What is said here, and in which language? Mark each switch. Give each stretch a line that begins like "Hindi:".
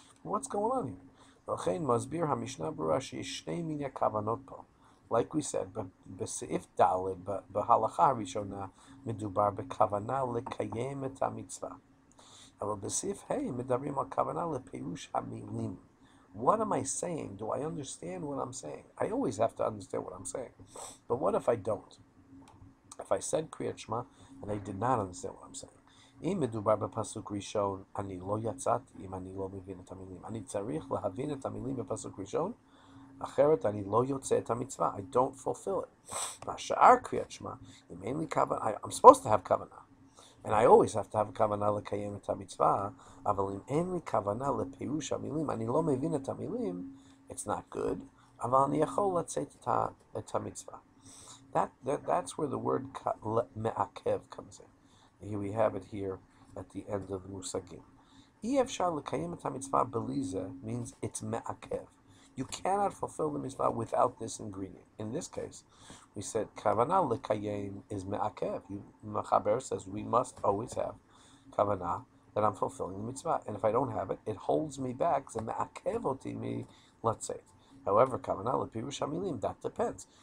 English: What's going on here?
Hebrew: ולכן מסביר המשנה ברורה שיש שני מיני כוונות פה.
English: Like we said,
Hebrew: בסעיף ד' בהלכה הראשונה מדובר בכוונה לקיים את המצווה. אבל בסעיף ה' מדברים על כוונה לפירוש המילים.
English: What am I saying? Do I understand what I'm saying? I always have to understand what I'm saying. But what if I don't? If I said קריאת שמע and I did not understand what I'm saying.
Hebrew: אם מדובר בפסוק ראשון, אני לא יצאתי אם אני לא מבין את המילים. אני צריך להבין את המילים בפסוק ראשון, אחרת אני לא יוצא את המצווה.
English: I don't fulfill it.
Hebrew: והשאר קריאת שמע, אם אין לי כוונה,
English: I'm supposed to have
Hebrew: כוונה.
English: And I always have to have
Hebrew: כוונה לקיים את המצווה, אבל אם אין לי כוונה לפירוש המילים, אני לא מבין את המילים,
English: it's not good,
Hebrew: אבל אני יכול לצאת את המצווה.
English: That's where the word מעכב comes in. Here we have it here at the end of the מושגים.
Hebrew: אי אפשר לקיים את המצווה בלי זה
English: means it's
Hebrew: מעכב.
English: You cannot fulfill the mitzvah without this ingredient. In this case, we said kavana lekayem is me'akev. Machaber says we must always have kavana that I'm fulfilling the mitzvah, and if I don't have it, it holds me back. So
Hebrew: me'akev oti mi latzeit.
English: However,
Hebrew: kavana lepirush hamilim,
English: that depends.